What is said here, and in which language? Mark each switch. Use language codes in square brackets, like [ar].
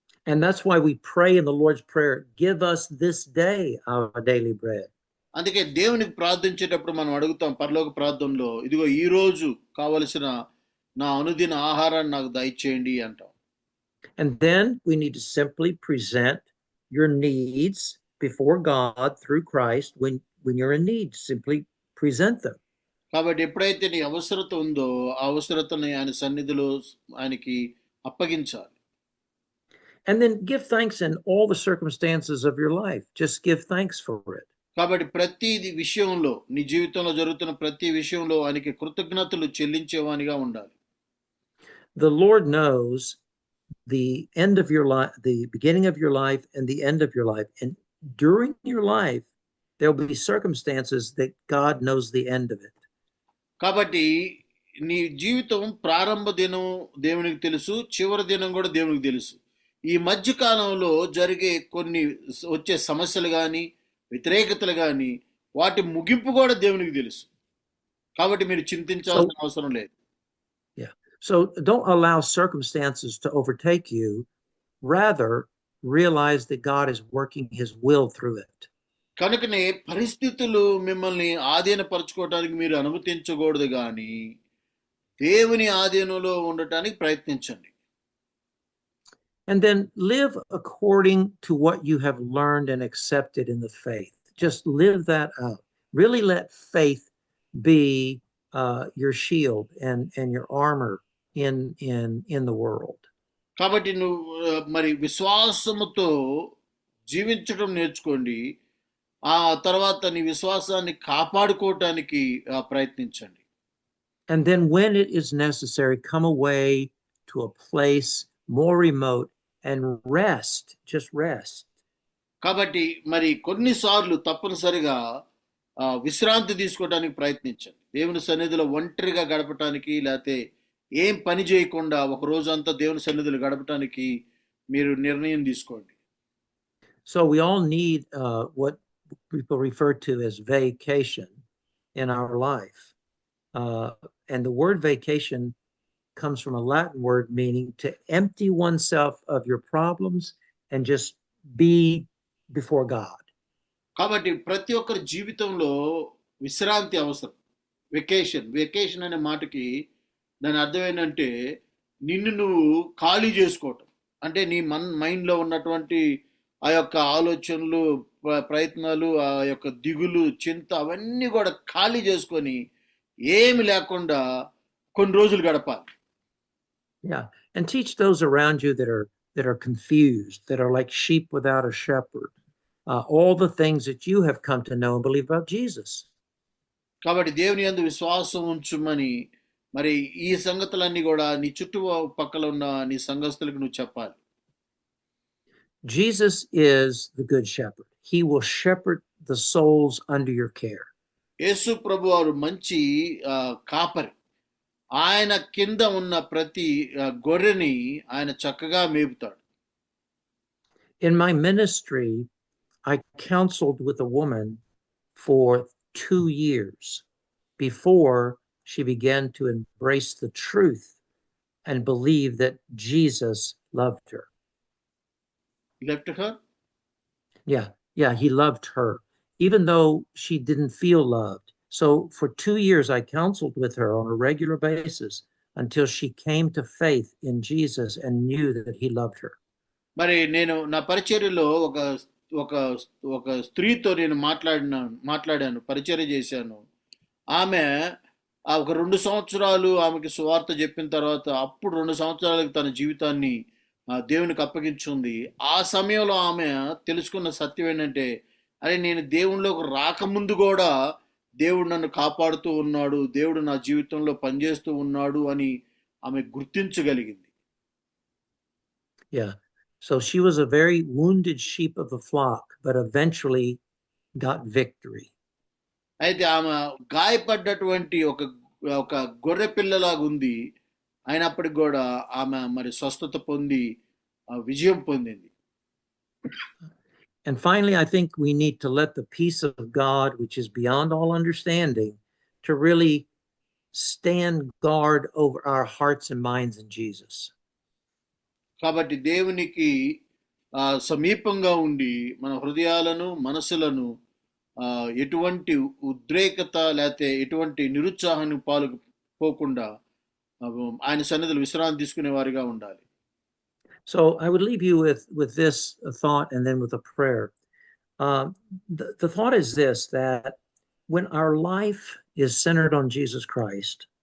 [en] And that's why we pray in the Lord's Prayer, give us this day our daily bread. [te] అందుకే దేవునికి ప్రార్థించేటప్పుడు మనం అడుగుతాం పరలోక ప్రార్థనలో, ఇదిగో ఈ రోజు కావలసిన నా అనుదిన ఆహారాన్ని నాకు దయచేయండి అంటాం. [en] And then we need to simply present your needs before God through Christ when you're in need. Simply present them. [te] కాబట్టి ఎప్పుడైతే నీ అవసరత ఉందో ఆ అవసరతని ఆయన సన్నిధిలో ఆయనకి అప్పగించాలి. [en] And then give thanks in all the circumstances of your life. Just give thanks for it. [te] కాబట్టి ప్రతి విషయంలో నీ జీవితంలో జరుగుతున్న ప్రతి విషయంలో ఆయనకి కృతజ్ఞతలు చెల్లించేవానిగా ఉండాలి. [en] The Lord knows the end of your life, the beginning of your life and the end of your life. And during your life, there'll be circumstances that God knows the end of it. [te] కాబట్టి నీ జీవితం ప్రారంభ దినం దేవునికి తెలుసు, చివరి దినం కూడా దేవునికి తెలుసు. ఈ మధ్య కాలంలో జరిగే కొన్ని వచ్చే సమస్యలు కానీ వ్యతిరేకతలు కానీ వాటి ముగింపు కూడా దేవునికి తెలుసు. కాబట్టి మీరు చింతించాల్సిన అవసరం లేదు. [en] So don't allow circumstances to overtake you. Rather, realize that God is working his will through it. [te] కనుకనే పరిస్థితులు మిమ్మల్ని ఆధీనపరచుకోవడానికి మీరు అనుమతించకూడదు కానీ దేవుని ఆధీనంలో ఉండటానికి ప్రయత్నించండి. [en] And then live according to what you have learned and accepted in the faith. Just live that out. Really let faith be your shield and your armor in the world. [te] కాబట్టి నువ్వు మరి విశ్వాసముతో జీవించడం నేర్చుకోండి. ఆ తర్వాత నీ విశ్వాసాన్ని కాపాడుకోవటానికి ప్రయత్నించండి. [en] And then when it is necessary, come away to a place more remote and rest. Just rest. [te] కాబట్టి మరి కొన్నిసార్లు తప్పనిసరిగా విశ్రాంతి తీసుకోవడానికి ప్రయత్నించండి. దేవుని సన్నిధిలో ఒంటరిగా గడపటానికి లేకపోతే ఏం పని చేయకుండా ఒక రోజంతా దేవుని సన్నిధిలో గడపటానికి మీరు నిర్ణయం తీసుకోండి. [en] So we all need what people refer to as vacation in our life. And the word vacation comes from a Latin word meaning to empty oneself of your problems and just be before God. [te] కాబట్టి ప్రతి ఒక్కరి జీవితంలో విశ్రాంతి అవసరం. Vacation అనే మాటకి దాని అర్థం ఏంటంటే నిన్ను నువ్వు ఖాళీ చేసుకోవటం. అంటే నీ మైండ్లో ఉన్నటువంటి ఆ యొక్క ఆలోచనలు, ప్రయత్నాలు, ఆ యొక్క దిగులు, చింత అవన్నీ కూడా ఖాళీ చేసుకొని ఏమి లేకుండా కొన్ని రోజులు గడపాలి. [en] Yeah, and teach those around you that are confused, that are like sheep without a shepherd, all the things that you have come to know and believe about Jesus. [te] కాబట్టి దేవుని యందు విశ్వాసం ఉంచుమని మరి ఈ సంగతులన్నీ కూడా నీ చుట్టుపక్కల ఉన్న నీ సంఘస్థులకు నువ్వు చెప్పాలి. [en] Jesus is the good shepherd. He will shepherd the souls under your care. [te] యేసు ప్రభువారు మంచి కాపరి. ఆయన కింద ఉన్న ప్రతి గొర్రెని ఆయన చక్కగా మేపుతాడు. [en] In my ministry, I counseled with a woman for 2 years before she began to embrace the truth and believe that Jesus loved her. Left her? Yeah, he loved her, even though she didn't feel loved. So for 2 years, I counseled with her on a regular basis until she came to faith in Jesus and knew that he loved her. [te] మరి నేను నా పరిచర్యలో ఒక స్త్రీతో నేను మాట్లాడాను, పరిచర్య చేశాను. ఆమె ఒక 2 సంవత్సరాలు ఆమెకి సువార్త చెప్పిన తర్వాత అప్పుడు 2 సంవత్సరాలకు తన జీవితాన్ని దేవునికి అప్పగించుంది. ఆ సమయంలో ఆమె తెలుసుకున్న సత్యం ఏంటంటే, అరే నేను దేవునిలోకి రాకముందు కూడా దేవుడు నన్ను కాపాడుతూ ఉన్నాడు, దేవుడు నా జీవితంలో పనిచేస్తూ ఉన్నాడు అని ఆమె గుర్తించగలిగింది. [en] Yeah, so she was a very wounded sheep of the flock, but eventually got victory. [te] అయితే ఆమె గాయపడ్డటువంటి ఒక గొర్రె పిల్లలాగా ఉంది. అయినప్పటికి కూడా ఆమె మరి స్వస్థత పొంది విజయం పొందింది. [en] And finally, I think we need to let the peace of God, which is beyond all understanding, to really stand guard over our hearts and minds in Jesus. [te] కాబట్టి దేవునికి సమీపంగా ఉండి మన హృదయాలను, మనసులను ఎటువంటి ఉద్రేకత లేకపోతే ఎటువంటి నిరుత్సాహానికి పోకుండా ఆయన సన్నిధిలో విశ్రాంతి తీసుకునే వారిగా ఉండాలి. [en] So I would leave you with this thought and then with a prayer. The thought is this, that when our life is centered on Jesus Christ,